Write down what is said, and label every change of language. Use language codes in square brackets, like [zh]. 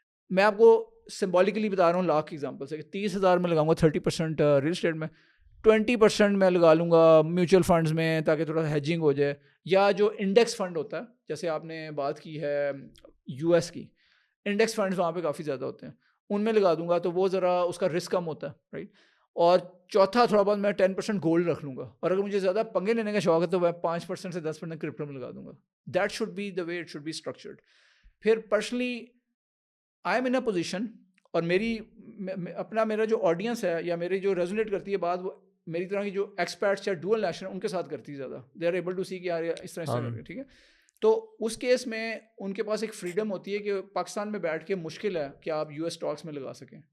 [ur] میں آپ کو سمبولیکلی بتا رہا ہوں لاکھ کی ایگزامپل سے, کہ 30,000 میں لگاؤں گا 30% ریل اسٹیٹ میں, 20% میں لگا لوں گا میوچل فنڈز میں تاکہ تھوڑا ہیجنگ ہو جائے, یا جو انڈیکس فنڈ ہوتا ہے, جیسے آپ نے بات کی ہے US کی, انڈیکس فنڈز وہاں پہ کافی زیادہ ہوتے ہیں, ان میں لگا دوں گا تو وہ ذرا اس کا رسک کم ہوتا ہے, رائٹ. اور چوتھا تھوڑا بہت میں 10% گولڈ رکھ لوں گا, اور اگر مجھے زیادہ پنگے لینے کا شوق ہے تو میں 5% سے 10% کرپٹو میں لگا دوں گا. [en] That should be the way it should be structured. [ur] پھر [en] personally I am in a position, [ur] اور میرا جو آڈینس ہے یا میری جو ریزونیٹ کرتی ہے بات, وہ میری طرح کی جو ایکسپرٹس یا ڈوئل نیشنل ان کے ساتھ کرتی ہے زیادہ. [en] they are able to see [ur] کہ یار اس طرح کر کے, ٹھیک ہے. تو اس کیس میں ان کے پاس ایک فریڈم ہوتی ہے کہ پاکستان میں بیٹھ کے مشکل ہے کہ آپ US اسٹاکس میں لگا سکیں.